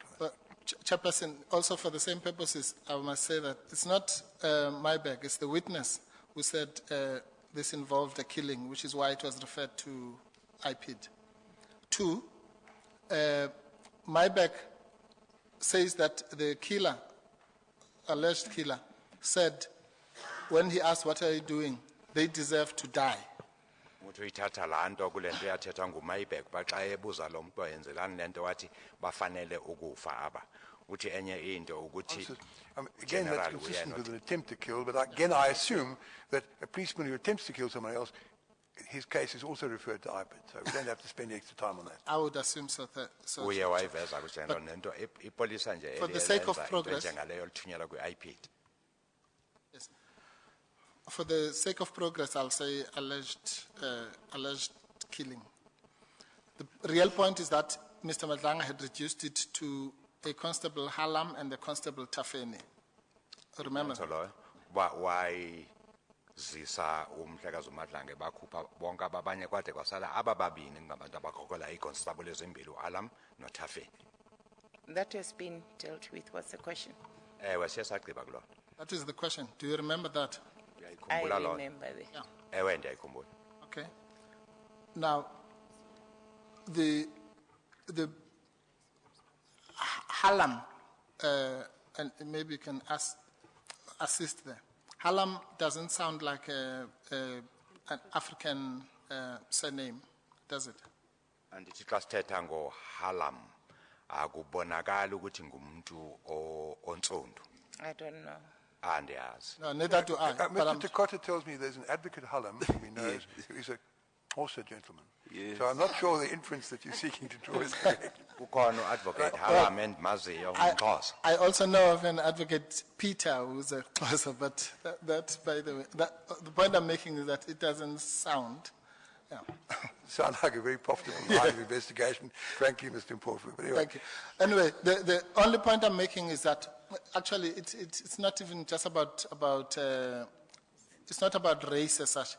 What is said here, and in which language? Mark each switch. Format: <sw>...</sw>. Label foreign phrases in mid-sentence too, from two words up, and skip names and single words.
<en>Chairperson, also for the same purposes, I must say that it's not my bag, it's the witness who said this involved a killing, which is why it was referred to IPID. 2, my bag says that the killer, alleged killer, said when he asked, what are you doing, they deserve to die.</en> <xh>Uthi uyithatha laa nto kule nto yathethwa nguMayibeck uba xa ebuza lo mntu yenzelani le nto wathi bafanele ukufa aba. Uthi enye into ukuthi</xh> <en>again, that's consistent with an attempt to kill, but again, I assume that a policeman who attempts to kill someone else, his case is also referred to IPID, so we don't have to spend extra time on that. I would assume so.</en> <xh>uye wayiveza ukuthi loo nto ipolisa nje</xh> <en>For the sake of</en> <xh>eliyenza into</xh> <en>progress.</en> <xh>enjengaleyo lithunyelwa kwi-IPID.</xh> <en>Yes. For the sake of progress, I'll say alleged killing. The real point is that Mr. Madlanga had reduced it to a Constable Halam and a Constable Tafeni. Remember?</en> <xh>So loyo wayizisa umhlekazi uMadlange bakhupha bonke ababanye kwade kwasala abababini ngabantu abakhokhela iconstable ezimbili uAlam noThafeni.</xh> <en>That has been dealt with. What's the question?</en> <xh>Ewe siye sagqiba kuloo.</xh> <en>That is the question. Do you remember that? I</en> <xh>Uyayikhumbula loo nto?</xh> <en>remember that. Yeah.</en> <xh>Ewe ndiyayikhumbula.</xh> <en>Okay. Now, the Halam, and maybe you can assist there. Halam doesn't sound like an African surname, does it?</en> <xh>Andithi xa sithetha ngoHalam akubonakali ukuthi ngumuntu ontsundu.</xh> <en>I don't know.</en> <xh>Andiyazi.</xh> <en>No, neither do I. But Mr. I'm- Takota tells me there's an advocate Hallam whom he knows, who is also a gentleman. So I'm not sure the inference that you're seeking to draw is correct.</en> <xh>Kukhona uadvocate Halam endimaziyo ngumXhosa.</xh> <en>I also know of an advocate, Peter, who's a closer, but that, by the way, the point I'm making is that it doesn't sound. Yeah. Sounds like a very profitable line of investigation, frankly, Mr. Mpofu. But anyway, Thank you. Anyway, the only point I'm making is that actually it's not even just about it's not about race as such.</en>